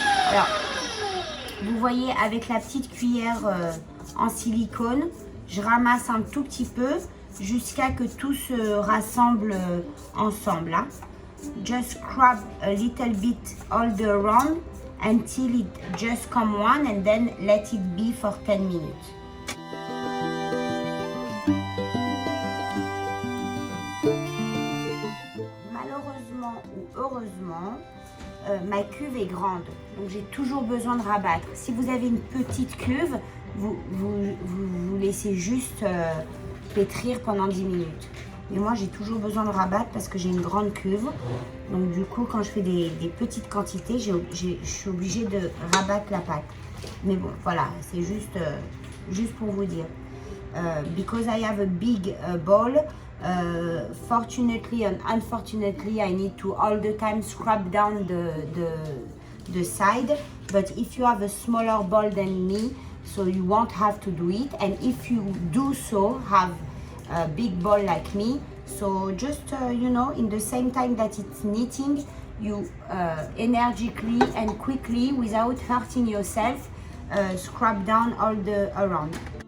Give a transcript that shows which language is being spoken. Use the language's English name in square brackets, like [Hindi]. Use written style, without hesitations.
[French] Alors, vous voyez avec la petite cuillère en silicone, je ramasse un tout petit peu jusqu'à que tout se rassemble ensemble. Hein. [English] Just scrub a little bit all the around until it just come one and then let it be for 10 minutes. [French] Malheureusement ou heureusement, ma cuve est grande, donc j'ai toujours besoin de rabattre. Si vous avez une petite cuve, vous laissez juste pétrir pendant 10 minutes. Mais moi, j'ai toujours besoin de rabattre parce que j'ai une grande cuve. Donc du coup, quand je fais des petites quantités, je suis obligée de rabattre la pâte. Mais bon, voilà, c'est juste pour vous dire. [English] because I have a big bowl. Fortunately and unfortunately, I need to all the time scrub down the side. But if you have a smaller bowl than me, so you won't have to do it. And if you do so, have a big bowl like me, so just you know, in the same time that it's knitting, you energically and quickly, without hurting yourself, scrub down all the around.